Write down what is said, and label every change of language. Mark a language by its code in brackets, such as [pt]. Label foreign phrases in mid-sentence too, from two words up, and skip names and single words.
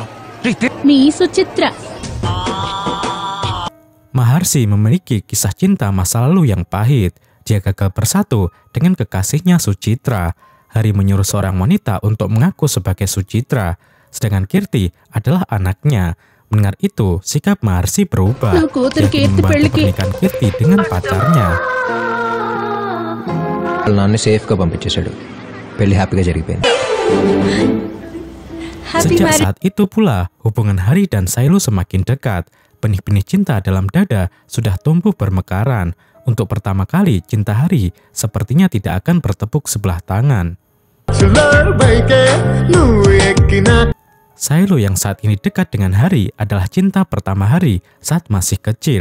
[id] Maharshi memiliki kisah cinta masa lalu yang pahit. Dia gagal bersatu dengan kekasihnya Suchitra. Hari menyuruh seorang wanita untuk mengaku sebagai Suchitra, sedangkan Kirti adalah anaknya. Mendengar itu, sikap Maharshi berubah. Dia ingin membantu pernikahan Kirti dengan pacarnya. [te] నాన్న సేఫ్గా పంపించేశాడు. పెళ్లి హ్యాపీగా జరిగిపోయింది. [id] Sejak saat itu pula, hubungan Hari dan Sailu semakin dekat. Benih-benih cinta dalam dada sudah tumbuh bermekaran. Untuk pertama kali, cinta Hari sepertinya tidak akan bertepuk sebelah tangan. Sailu yang saat ini dekat dengan Hari adalah cinta pertama Hari saat masih kecil.